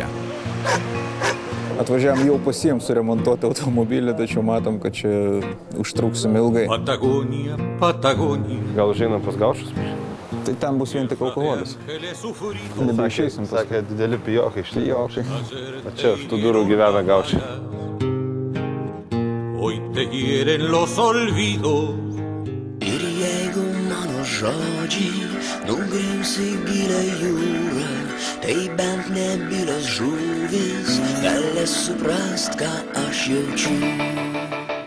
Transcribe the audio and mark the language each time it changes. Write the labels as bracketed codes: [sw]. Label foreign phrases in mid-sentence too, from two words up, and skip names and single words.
[lt] Atvažiavam jau pasiėm suremontuoti automobilį, tačiau matom, kad čia užtruksim ilgai. Patagonija, Patagonija. Gal žinam pas gaušus? Tai ten bus vien tik alkoholis. Nebeišeisim. Sakė, dideli pijokai iš tai. Čia už tų durų gyvena gaušiai. [es] Hoy te hieren los olvidos. [lt] Ir jeigu mano žodžiai nugrimsi gilę jūrą, tai bent nebylios žuvys galės suprast, ką aš jaučiu.